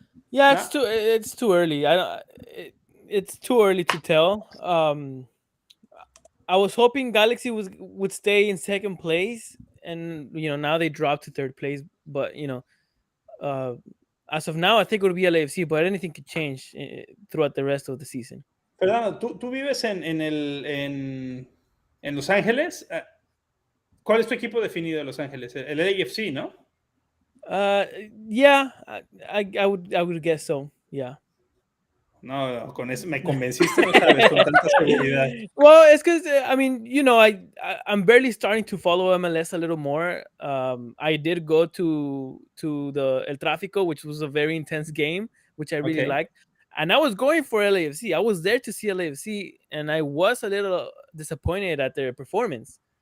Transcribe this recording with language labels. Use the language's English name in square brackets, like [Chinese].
[English] Yeah, it's too early. It's too early to tell. I was hoping Galaxy would stay in second place, and now they dropped to third place. But as of now, I think it would be LAFC, but anything could change throughout the rest of the season. [Spanish] Fernando, tú vives en Los Ángeles. ¿Cuál es tu equipo definido de Los Ángeles? El LAFC, ¿no? [English] Yeah, I would guess so. Yeah. [Spanish] No, con eso me convenciste, no sabes, con tanta seguridad. [English] Well, it's because I mean, I'm barely starting to follow MLS a little more. I did go to the El Tráfico, which was a very intense game, which I really liked, and I was going for LAFC. I was there to see LAFC, and I was a little disappointed at their performance.